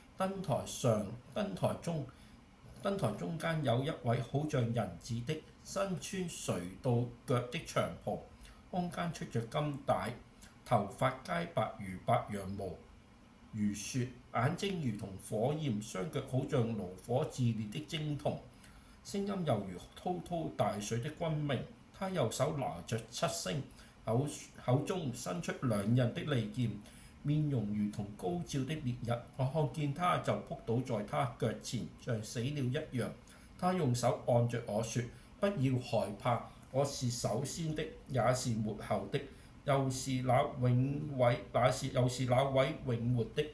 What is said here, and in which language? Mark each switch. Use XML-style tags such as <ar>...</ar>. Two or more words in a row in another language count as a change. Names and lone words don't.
<zh>燈台中間有一位好像人子的，身穿垂到腳的長袍，胸間出着金帶，頭髮皆白如白羊毛，如雪，眼睛如同火焰，雙腳好像爐火自烈的精銅，聲音猶如滔滔大水的軍鳴。他右手拿着七星，口中伸出兩刃的利劍，面容如同高照的烈日。我看見他就仆倒在他腳前，像死了一樣。他用手按着我說：不要害怕，我是首先的，也是末後的，又是那位永活的。</zh>